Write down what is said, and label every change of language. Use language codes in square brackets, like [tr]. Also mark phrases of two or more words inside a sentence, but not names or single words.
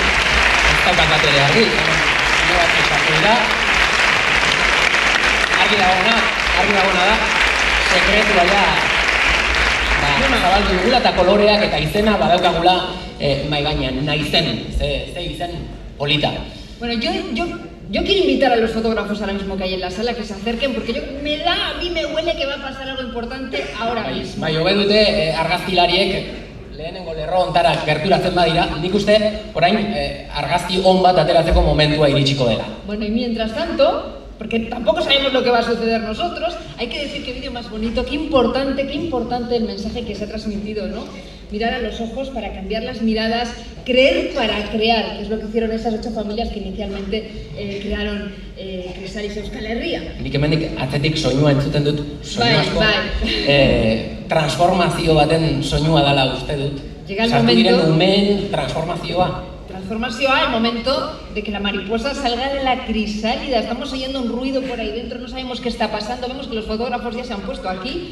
[eu] Ez daukat bat ere argi, bat esatu dira. Argi dagoena da, sekretua ja, zabaldu dugula eta koloreak eta izena badaukagula mai gainean, naizen, ze izen polita. [es] Bueno, yo quiero invitar a los fotógrafos ahora mismo que hay en la sala que se acerquen porque a mí me huele que va a pasar algo importante ahora mismo. [eu] Bai, hobe dute argazkilariek lehenengo lerro ontara gerturatzen badira, nik uste orain argazki on bat ateratzeko momentua iritsiko dela. [es] Bueno, y mientras tanto, porque tampoco sabemos lo que va a suceder nosotros, hay que decir qué vídeo más bonito, qué importante el mensaje que se ha transmitido, ¿no? Mirar a los ojos para cambiar las miradas, creer para crear, que es lo que hicieron esas 8 familias que inicialmente crearon Chrysalis Euskal Herria. [eu] Nik hemendik atzetik soinua entzuten dut, soinu asko, transformazio baten soinua dela uste dut. [es] Llega el [eu] Sartu diren [es] momento... [eu] umeen transformazioa. [es] Transformación al momento de que la mariposa salga de la crisálida. Estamos oyendo un ruido por ahí dentro, no sabemos qué está pasando. Vemos que los fotógrafos ya se han puesto aquí.